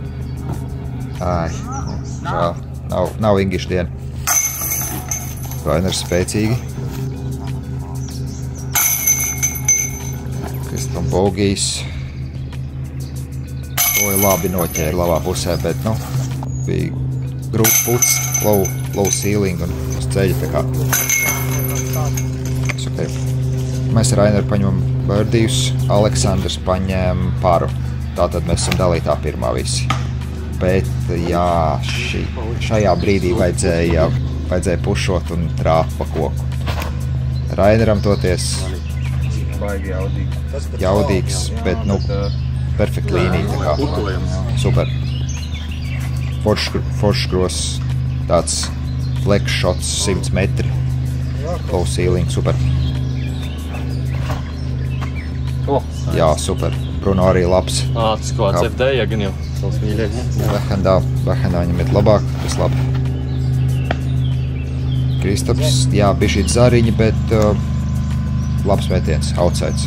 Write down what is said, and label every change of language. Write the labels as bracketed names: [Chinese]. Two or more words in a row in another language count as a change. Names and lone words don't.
[Latvian] Žēl, nav Ingiša diena. Rainers spēcīgi. Kristapam bogijs. Oi, labi noķēra labā pusē, bet, nu, bija grūts puts, [English] low ceiling [Latvian] un uz ceļa tā kā. Okay. Mēs ar Raineru paņemam Birdijus, Aleksandrs paņēma paru. Tātad mēs esam dalītā pirmā visi. Bet, jā, šajā brīdī vajadzēja pušot un trāpt pa koku. Raineram toties jaudīgs, bet, nu, perfekta līnija, tā kā. Super. Foršs gross, tāds [English] flex shots [Latvian] 100 metri. [English] Low ceiling, super. [Latvian] Jā, super. Bruno arī labs. Tas kaut kāds FD, gan jau. Behendā viņam ir labāk, tas labi. Kristaps, jā, bija šī zariņa, bet labs metiens, outsides.